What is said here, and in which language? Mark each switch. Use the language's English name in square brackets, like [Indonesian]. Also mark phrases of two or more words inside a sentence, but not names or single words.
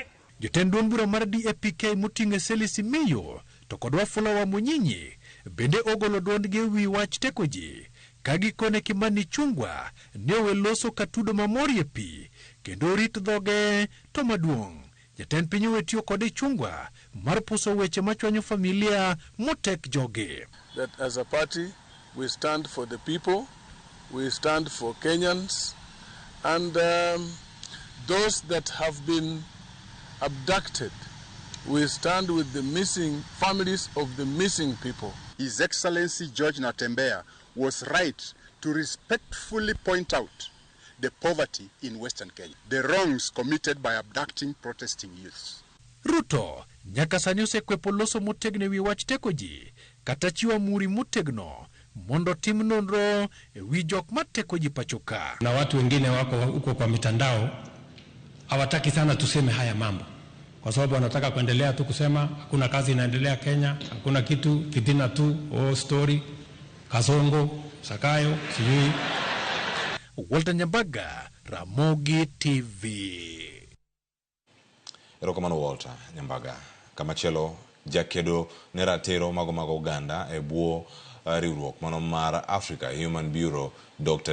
[Luo (Kenya and Tanzania)] Jotend duond bura mar DAPK moting'e Selisi Miyo to kod Wafula wa Munyinyi bende ogolo duondgi wi wach teko ji ka gikone Kimani Ichung'wah ne oweloso katudo mamorie pi kendo rit dhoge to maduong'. Jatend piny wetiyo kod Ichung'wah mar puso weche machwanyo familia motek joge. [English] That as a party we stand for the people, we stand for Kenyans, and those that have been abducted, we stand with the missing families of the missing people. His Excellency George Natembeya was right to respectfully point out the poverty in Western Kenya, the wrongs committed by abducting protesting youths. [Luo (Kenya and Tanzania)] Ruto nyaka sani osekwepo loso motegno ewi wach teko ji kata chiwo muri motegno mondo tim nonro ewi jok mateko ji pachoka. [Swahili] Na watu wengine wako huko kwa mitandao hawataki sana tuseme haya mambo, kwa sababu wanataka kuendelea tu kusema hakuna kazi inaendelea Kenya, hakuna kitu, fitina tu, story, kasongo, sakayo, sijui. Walter Nyambaga, Ramogi TV. [Luo (Kenya and Tanzania)] Erokamano Walter Nyambaga. Kamachielo jakedo ne ratiro mago Uganda e bwo riwruok mano mar Africa Human Bureau Dr.